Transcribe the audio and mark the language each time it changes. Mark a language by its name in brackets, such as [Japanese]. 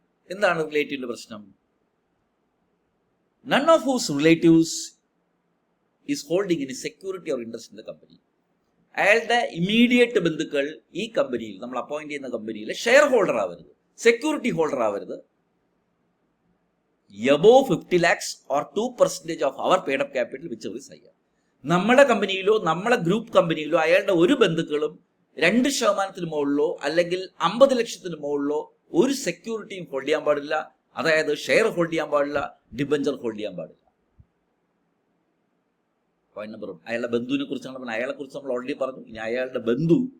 [Malayalam] എന്താണ് റിലേറ്റീവിന്റെ പ്രശ്നം? [English] None of whose relatives is holding in security or interest in the company. [Malayalam] അയാളുടെ immediate ബന്ധുക്കൾ ഈ കമ്പനിയിൽ, നമ്മൾ അപ്പോയിന്റ് ചെയ്യുന്ന കമ്പനിയിലെ ഷെയർ ഹോൾഡർ ആവരുത്, സെക്യൂരിറ്റി ഹോൾഡർ ആവരുത്. [English] above 50 lakhs or 2% of our paid up capital whichever is higher. [Malayalam] നമ്മുടെ കമ്പനിയിലോ നമ്മളെ ഗ്രൂപ്പ് കമ്പനിയിലോ അയാളുടെ ഒരു ബന്ധുക്കളും 2% മുകളിലോ അല്ലെങ്കിൽ 50 ലക്ഷത്തിന് മുകളിലോ ഒരു സെക്യൂരിറ്റിയും ഹോൾഡ് ചെയ്യാൻ പാടില്ല. അതായത് ഷെയർ ഹോൾഡ് ചെയ്യാൻ പാടില്ല, ഡിബഞ്ചർ ഹോൾഡ് ചെയ്യാൻ പാടില്ല. Point number 1. അയാളുടെ ബന്ധുവിനെ കുറിച്ചാണ് പറഞ്ഞത്. അയാളെ കുറിച്ച് നമ്മൾ ഓൾറെഡി പറഞ്ഞു. ഇനി അയാളുടെ ബന്ധു